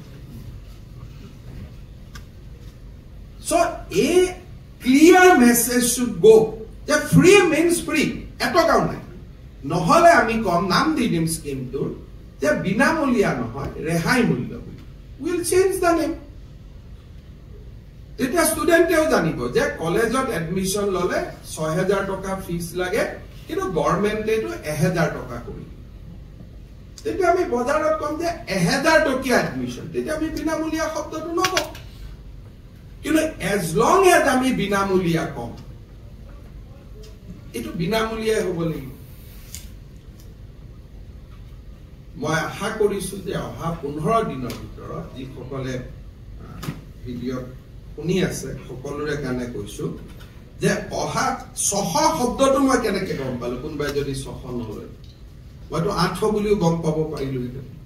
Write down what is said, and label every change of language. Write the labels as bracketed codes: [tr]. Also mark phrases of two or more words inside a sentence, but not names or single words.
[en] so a clear message should go that free means free [as] এটকাও নাই নহলে আমি কম নাম দি দিম স্কিমটোৰ যে বিনামূলীয়া নহয় ৰেহাই মূল্য [en] will change the name [as] তেতিয়া ষ্টুডেন্টেও জানিব যে কলেজত এডমিশন ললে 6000 টকা ফিস লাগে কিন্তু গভৰ্ণমেণ্টে তো 1000 টকা কৰি তেতিয়া আমি বজাৰত কম যে 1000 টকা এডমিশন তেতিয়া আমি বিনামূলীয়া শব্দটো নকওঁ কিন্তু [en] as long as [as] আমি বিনামূলীয়া কম এটো বিনামূলীয়া হ'ব লাগিব মই আশা কৰিছো যে অহা 15 দিনৰ ভিতৰত যি সকলে ভিডিঅ শুনি আছে সকলোৰে কাৰণে কৈছো যে অহা 600 শব্দটো মই কেনেকৈ গম পালো কোনবাই যদি 600 নলয় মইতো 800 বুলিও গম পাব পাৰিলো হেতেন